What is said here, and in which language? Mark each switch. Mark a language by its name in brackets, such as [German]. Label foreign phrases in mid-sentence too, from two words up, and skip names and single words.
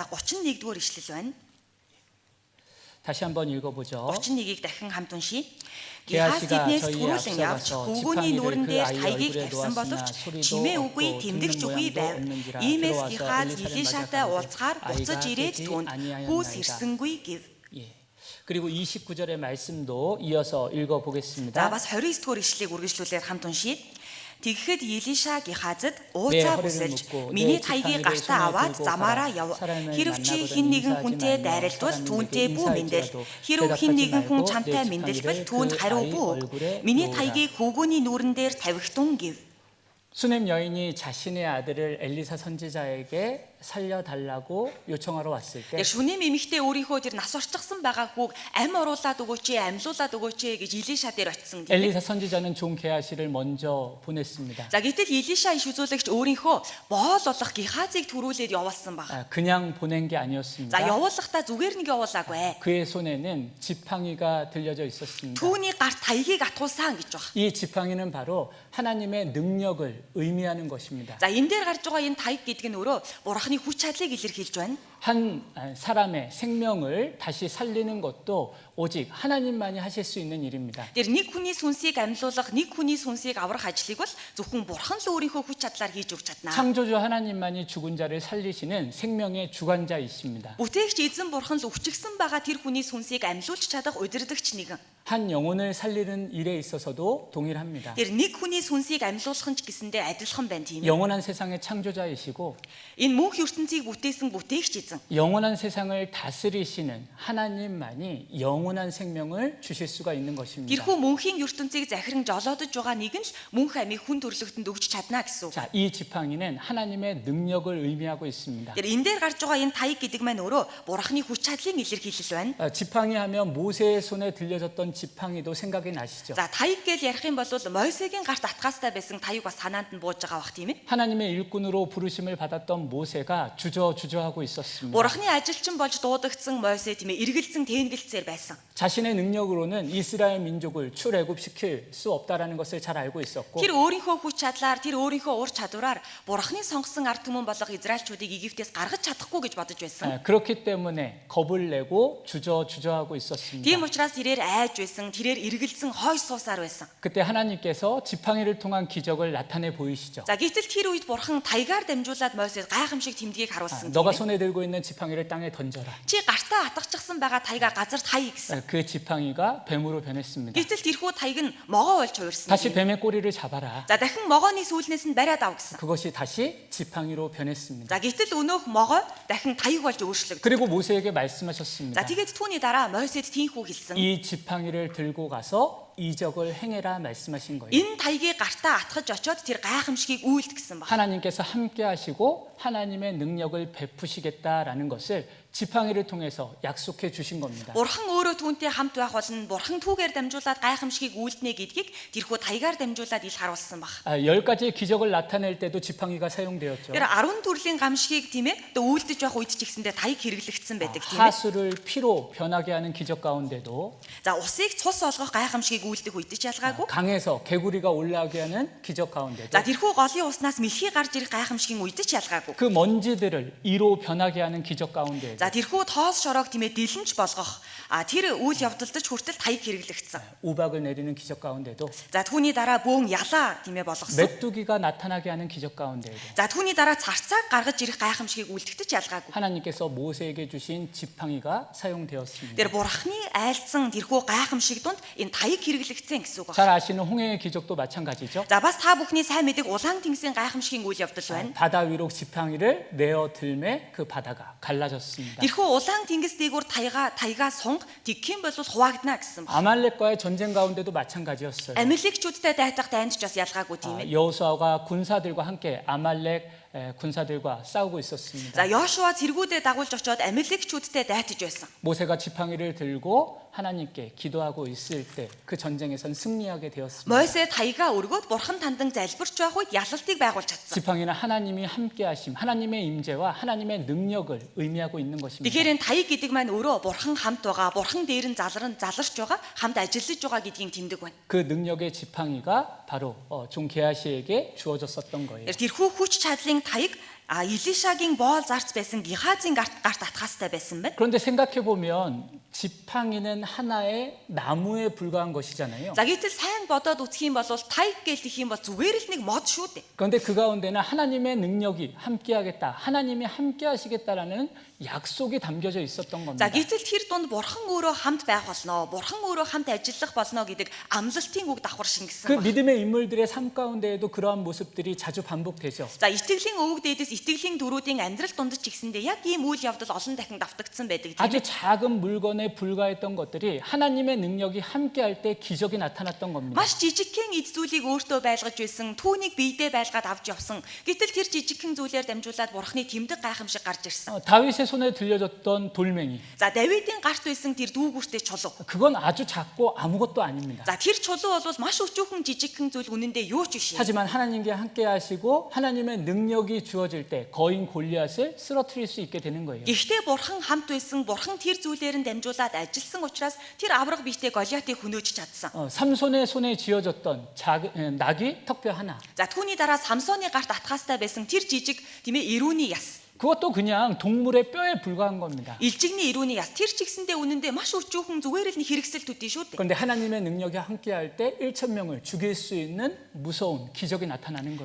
[Mongolian] За 31-р ишлэл байна. [Korean] 다시 한번 읽어보죠. [Mongolian] 31-ийг дахин хамт уншийе. [Korean] 게하시가 [Mongolian] Гихаз эднээс [Korean] 저희에 [Mongolian] түрүүлэн явж [Korean] 앞서가서 [Mongolian] хөвгөний нүрэн [Korean] 지팡이를 그 [Mongolian] дээр [Korean] 아이 [Mongolian] тайгийг [Korean] 얼굴에 [Mongolian] тавьсан боловч [Korean] 놓았으나 [Mongolian] чимээ [Korean] 소리도 [Mongolian] үгүй [Korean] 없고 [Mongolian] тэмдэгч [Korean] 듣는 [Mongolian] үгүй [Korean] 모양도 [Mongolian] байв. [Korean] 없는지라 [Mongolian] Иймээс [Korean] 들어와서 [Mongolian] Гихаз [Korean] 엘리사를 [Mongolian] Илишатай [Korean] 맞아가지고 [Mongolian] уулзгаар буцаж [Korean] 아이가 [Mongolian] ирээд [Korean] 되지 [Mongolian] түүнд [Korean] 아니하였나이다. [Mongolian] хүүс ирсэнгүй гэв. [Korean] 예. 그리고 29절의 말씀도 이어서 [Mongolian] За [Korean] 읽어보겠습니다. [Mongolian] бас 29-р ишлэлийг үргэлжлүүлээд хамт уншийе. Тэгэхэд Илиша Гихазад ууцаа бүсэлж миний тайгийг гартаа аваад замаараа яв. Хэрв чи хэн нэгэн хүнтэй дайралтвал түүнтэй бүү мэндэл. Хэрв хэн нэгэн хүн чамтай мэндэлбэл түүнд хариу бүү. Миний тайгийг хөвгөний нүүрэн дээр тавихтун гэв. [Korean] 수넴 여인이 자신의 아들을 엘리사 선지자에게 살려달라고 요청하러 왔을 때 [Mongolian] Тэр шүнэм эмэгтэй өөрийнхөө тэр нас орчихсан байгаа хүүг амь оруулаад өгөөч ээ, амьлуулаад өгөөч ээ гэж Илиша дээр очисон тийм. [Korean] 엘리사 선지자는 종 게하시를 먼저 보냈습니다. [Mongolian] За гэтэл Илиша иш үзүүлэгч өөрийнхөө боол болох Гихазыг төрүүлээд явуулсан баг. [Korean] 그냥 보낸 게 [Mongolian] За [Korean] 아니었습니다. [Mongolian] явуулахдаа зүгээр нэг явуулаагүй. [Korean] 그의 손에는 지팡이가 들려져 있었습니다. [Mongolian] Түүний гарт таягийг атгуулсан гэж баг. [Korean] 이 지팡이는 바로 하나님의 능력을 의미하는 것입니다. [Mongolian] За энэ дээр гарч байгаа энэ таяг гэдэг нь өөрөө Бурханы хүч чадлыг илэрхийлж байна. [Korean] 한 사람의 생명을 다시 살리는 것도 오직 하나님만이 하실 수 있는 일입니다. [Mongolian] Тэр нэг хүний сүнсийг амьлуулах, нэг хүний сүнсийг аврах ажлыг бол зөвхөн Бурхан л өөрийнхөө хүч чадлаар хийж өгч чадна. [Korean] 창조주 하나님만이 죽은 자를 살리시는 생명의 주관자이십니다. [Mongolian] Бүтээгч эзэн Бурхан л өвчгсөн байгаа тэр хүний сүнсийг амьлуулж чадах удирдагч нэгэн. [Korean] 한 영혼을 살리는 일에 있어서도 동일합니다. [Mongolian] Тэр нэг хүний сүнсийг амьлуулах нь ч гэсэндээ адилхан байна тийм ээ. [Korean] 영원한 세상의 창조자이시고 [Mongolian] Энэ мөнх ертөнцийг бүтээсэн бүтээгч эзэн. [Korean] 영원한 세상을 다스리시는 하나님만이 영원한 생명을 주실 수가 있는 것입니다. [Mongolian] Тэрхүү мөнхийн ертөнцийг захиран жолоодож байгаа нэгэн л мөнх амийг хүн төрлөختөнд өгч чадна гэсэн үг. [Korean] 자, 이 지팡이는 하나님의 능력을 의미하고 있습니다. [Mongolian] Тэр энэ дээр гарч байгаа энэ таяг гэдэг маань өөрөө Бурханы хүч чадлын илэрхийлэл байна. [Korean] 지팡이 하면 모세의 손에 들려졌던 지팡이도 생각이 나시죠? [Mongolian] За таяг гэж ярих юм бол Мойсегийн гарт атгаастай байсан таяг бас санаанд нь бууж байгаа бах тийм ээ. [Korean] 하나님의 일꾼으로 부르심을 받았던 모세가 주저하고 있었습니다. [Mongolian] Бурханы ажилчин болж дуудагдсан Мойсе тийм ээ эргэлзэн тээнгэлцээр байсан. [Korean] 자신의 능력으로는 이스라엘 민족을 출애굽시킬 수 없다라는 것을 잘 알고 있었고 [Mongolian] Тэр өөрийнхөө хүч чадлаар, тэр өөрийнхөө ур чадвараар Бурханы сонгосон ард түмэн болох Израильчүүдийг Египтээс гаргаж чадахгүй гэж бодож байсан. [Korean] 그렇기 때문에 겁을 내고 주저하고 있었습니다. [Mongolian] Тийм учраас тэрээр айж байсан, тэрээр эргэлзэн хойш суусаар байсан. [Korean] 그때 하나님께서 지팡이를 통한 기적을 나타내 보이시죠. [Mongolian] За гэтэл тэр үед Бурхан таягаар дамжуулаад Мойсед гайхамшиг тэмдгийг харуулсан. [Korean] 너가 손에 들고 있는 지팡이를 땅에 던져라. [Mongolian] Чи гартаа атгачихсан байгаа таяга газар тая гэсэн. [Korean] 그 지팡이가 뱀으로 변했습니다. [Mongolian] Гэтэл тэрхүү таяг нь могоо болж хуурсан. [Korean] 다시 뱀의 꼬리를 잡아라. [Mongolian] За дахин могооны сүүлнээс нь бариад ав гэсэн. [Korean] 그것이 다시 지팡이로 변했습니다. [Mongolian] За гэтэл өнөөх могоо дахин таяг болж өөрчлөгдөв. [Korean] 그리고 모세에게 [Mongolian] За [Korean] 말씀하셨습니다. [Mongolian] тэгээд түүний дараа Мойсед тийхүү хэлсэн. [Korean] 이 지팡이를 들고 가서 이적을 행해라 말씀하신 거예요. [Mongolian] Энэ таягийг гартаа атгаж очоод тэр гайхамшигыг үйлд гэсэн баг. [Korean] 하나님께서 함께 하시고 하나님의 능력을 베푸시겠다라는 것을 지팡이를 통해서 약속해 주신 겁니다. [Mongolian] Бурхан өөрөө түүнтэй хамт байх болно. Бурхан түүгээр дамжуулаад гайхамшигыг үйлдэнэ гэдгийг тэрхүү таягаар дамжуулаад ил харуулсан баг. [Korean] 10가지의 기적을 나타낼 때도 지팡이가 사용되었죠. [Mongolian] Тэр 10 төрлийн гамшигыг тийм ээ одоо үйлдэж байх үед ч гэсэндээ таяг хэрэглэгдсэн байдаг тийм ээ. [Korean] 하수를 피로 변하게 하는 기적 가운데도 [Mongolian] За усыг цус олгох гайхамшигыг үйлдэх үед ч ялгаагүй. [Korean] 강에서 개구리가 올라오게 하는 기적 가운데도 [Mongolian] За тэрхүү голын уснаас мэлхий гарч ирэх гайхамшигын үед ч ялгаагүй. [Korean] 그 먼지들을 이로 변하게 하는 기적 가운데도 [Mongolian] За тэрхүү тоос шороог тийм ээ дэлэнч болгох тэр үйл явдалд ч хүртэл таяг хэрэглэгдсэн. [Korean] 우박을 내리는 기적 가운데도 [Mongolian] За түүний дараа бөөн ялаа тийм ээ болгосон. [Korean] 메뚜기가 나타나게 하는 기적 가운데도 [Mongolian] За түүний дараа царцааг гаргаж ирэх гайхамшигыг үйлдэхдээ ч ялгаагүй. [Korean] 하나님께서 모세에게 주신 지팡이가 사용되었습니다. [Mongolian] Тэр Бурханы айлцсан тэрхүү гайхамшиг донд энэ таяг хэрэглэгдсэн гэсэн үг [Korean] 잘 [Mongolian] байна. [Korean] 아시는 홍해의 기적도 마찬가지죠. [Mongolian] За бас та бүхний сайн мэдэг улаан тэнгисийн гайхамшигын үйл явдал байна. [Korean] 바다 위로 지팡이를 내어 들매 그 바다가 갈라졌습니다. [Mongolian] Тэрхүү улаан тэнгис дээгүүр таягаа сунг тэгхийн бол хуваагдана гэсэн байна. [Korean] 아말렉과의 전쟁 가운데도 마찬가지였어요. [Mongolian] Амиликчүүдтэй дайтах дайнд ч бас ялгаагүй тийм ээ. [Korean] 여호수아가 군사들과 함께 아말렉 군사들과 싸우고 있었습니다. [Mongolian] За Йошуа цэргүүдээ дагуулж очоод Амиликчүүдтэй дайтаж байсан. [Korean] 모세가 지팡이를 들고 하나님께 기도하고 있을 때 그 전쟁에선 승리하게 되었습니다. [Mongolian] Мойсе таягаа өргөөд Бурхан тандан залбирч байх үед ялалтыг байгуулж чадсан. [Korean] 지팡이는 하나님이 함께하심, 하나님의 임재와 하나님의 능력을 의미하고 있는 것입니다. [Mongolian] Тэгэхээр энэ таяг гэдэг маань өөрөө Бурхан хамт байгаа, Бурхан дээр нь заларч байгаа, хамт ажиллаж байгаа гэдгийг тэмдэг байна. [Korean] 그 능력의 지팡이가 바로 종 게하시에게 주어졌었던 거예요. [Mongolian] Тэрхүү хүч чадлын таяг Илишагийн боол зарц байсан Гихазийн гарт атгаастай байсан байна. [Korean] 그런데 생각해 보면 지팡이는 하나의 나무에 불과한 것이잖아요. [Mongolian] За гэтэл сайн бодоод үзэх юм бол таяг гэлэх юм бол зүгээр л нэг мод шүү дээ. [Korean] 그런데 그 가운데는 하나님의 능력이 함께하겠다, 하나님이 함께하시겠다라는 약속이 담겨져 있었던 겁니다. [Mongolian] За гэтэл тэр дунд бурхан өөрөө хамт байх болно. бурхан өөрөө хамт ажиллах болно гэдэг амлалтын үг давхар шингэсэн [Korean] 그 [Mongolian] байна. [Korean] 믿음의 인물들의 삶 가운데에도 그러한 모습들이 자주 반복되죠. [Mongolian] За итгэлийн өвөг дээдэс итгэлийн дөрүүдийн амьдрал дунд ч гэсэндээ яг ийм үйл явдал олон дахин давтагдсан байдаг тийм [Korean] 아주 [Mongolian] ээ. [Korean] 작은 물건에 불과했던 것들이 하나님의 능력이 함께할 때 기적이 나타났던 겁니다. [Mongolian] Маш жижигхэн эд зүйлийг өөртөө байлгаж байсан, түүнийг биедээ байлгаад авч явсан. Гэтэл тэр жижигхэн зүйлээр дамжуулаад бурхны тэмдэг гайхамшиг гарч ирсэн. [Korean] 다윗의 손에 들려줬던 돌멩이, [Mongolian] За Давидын гарт байсан тэр дүүгүүртэй чулуу. [Korean] 그건 아주 작고 아무것도 아닙니다. [Mongolian] За тэр чулуу бол маш өчүүхэн жижигхэн зүйл үнэндээ юу ч биш. [Korean] 하지만 하나님께 함께 하시고 하나님의 능력이 주어질 때 거인 골리앗을 쓰러뜨릴 수 있게 되는 거예요. [Mongolian] Гэхдээ бурхан хамт байсан, бурхан тэр зүйлээр нь дамжуулаад ажилласан учраас тэр авраг биетэй Голиатыг хөнөөж чадсан. [Korean] 삼손의 손에 쥐어졌던 낙이 턱뼈 하나. [Mongolian] За түүний дараа Самсоны гарт атгаастай байсан тэр жижиг тийм ээ эрүүний яс. [Korean] 그것도 그냥 동물의 뼈에 불과한 겁니다. [Mongolian] Илжигний эрүүний яс тэр ч гэсэндээ үнэндээ маш өчүүхэн зүгээр л хэрэгсэл төдий шүү дээ. [Korean] 그런데 하나님의 능력이 함께할 때 1,000명을 죽일 수 있는 무서운 기적이 나타나는 거예요.